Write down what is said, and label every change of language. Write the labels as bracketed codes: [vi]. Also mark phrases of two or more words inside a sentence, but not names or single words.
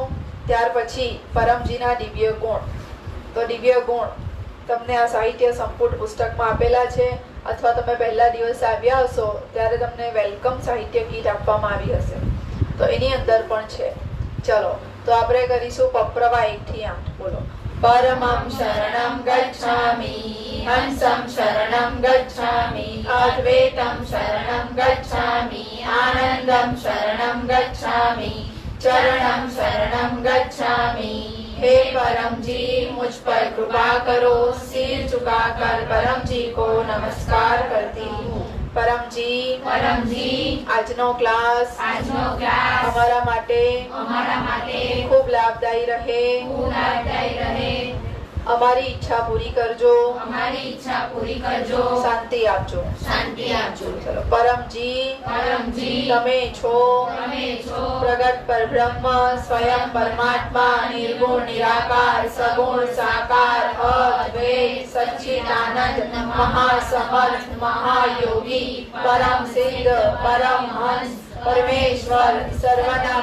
[gu] ત્યાર પછી પરમજીના દિવ્ય ગુણ. તો દિવ્ય ગુણ તમને આ સાહિત્ય સંપુટ પુસ્તકમાં આપેલા છે, અથવા તમે પહેલા દિવસે આવ્યા હશો ત્યારે તમને વેલકમ સાહિત્ય કીટ આપવામાં આવી હશે, તો એની અંદર પણ છે. ચલો, તો આપણે કરીશું પપ્રવા 1 થી 8. બોલો. [sa] परमं शरणं गच्छामि, हंसं शरणं गच्छामि, अद्वैतं शरणं गच्छामि, आनंदं शरणं गच्छामि, चरणं शरणं गच्छामि. [hi] हे परमजी, मुझ पर कृपा करो. सिर झुकाकर परमजी को नमस्कार करती हूँ. [gu] परमजी આજનો ક્લાસ અમારા માટે ખૂબ લાભદાયી રહે. અમારી ઈચ્છા પૂરી કરજો, શાંતિ આપજો. ચલો, પરમજી તમે છો પ્રગટ પરબ્રહ્મ, સ્વયં પરમાત્મા, નિર્ગુણ નિરાકાર, સગુણ સાકાર, અદ્વૈત સચ્ચિદાનંદ, મહાસમર્થ, મહાયોગી, પરમ સિદ્ધ, પરમ હંસ, પરમેશ્વર, સર્વના